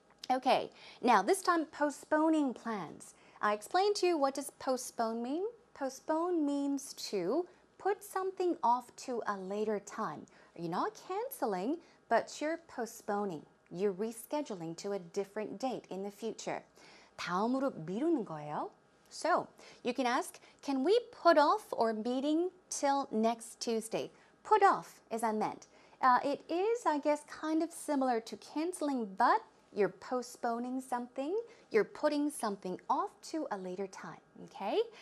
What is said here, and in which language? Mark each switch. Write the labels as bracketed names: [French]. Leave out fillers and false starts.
[English] Okay, now this time postponing plans. I explained to you what does postpone mean. Postpone means to put something off to a later time. You're not canceling, but you're postponing. You're rescheduling to a different date in the future. [Korean] 다음으로 미루는 거예요. [English] So, you can ask, can we put off our meeting till next Tuesday? Put off is I meant. It is, I guess, kind of similar to canceling, but you're postponing something. You're putting something off to a later time, okay?